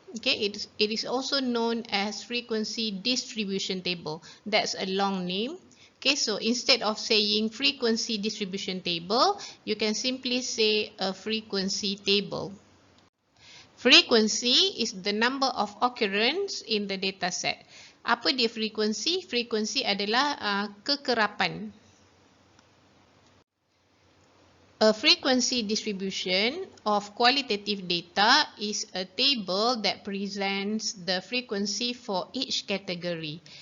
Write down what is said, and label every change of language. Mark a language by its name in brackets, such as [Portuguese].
[English] Okay, it is also known as frequency distribution table. That's a long name. Okay, so instead of saying frequency distribution table, you can simply say a frequency table. Frequency is the number of occurrence in the data set. [Indonesian] Apa dia frekuensi? Frekuensi adalah kekerapan. [English] A frequency distribution of qualitative data is a table that presents the frequency for each category.